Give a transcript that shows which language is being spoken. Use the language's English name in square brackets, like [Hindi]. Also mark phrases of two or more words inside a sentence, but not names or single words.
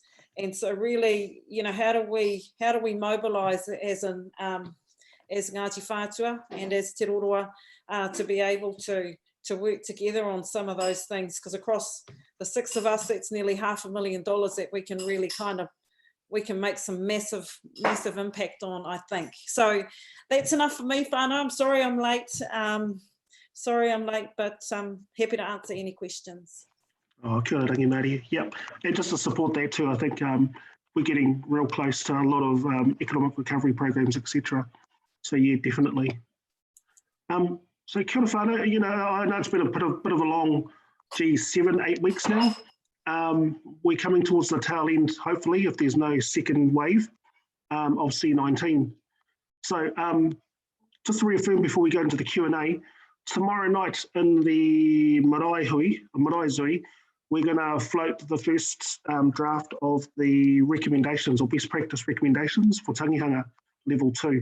[English] And so really, you know, how do we mobilise as Ngāti Whātua and as Te Roroa to be able to work together on some of those things, because across the six of us, that's nearly $500,000 that we can really we can make some massive impact on, I think. So that's enough for me, whānau. I'm sorry I'm late. But I'm happy to answer any questions. [Māori] Oh, kia ora, rangi Māori. [English] Yep, and just to support that too, I think we're getting real close to a lot of economic recovery programs, etc. So yeah, definitely. [Māori] So kia ora whānau, [English] you know, I know it's been a bit of a long, 7-8 weeks now. We're coming towards the tail end, hopefully, if there's no second wave of C19. So just to reaffirm before we go into the Q&A, tomorrow night in the Marae Zui, we're going to float the first draft of the recommendations or best practice recommendations for tangihanga level 2.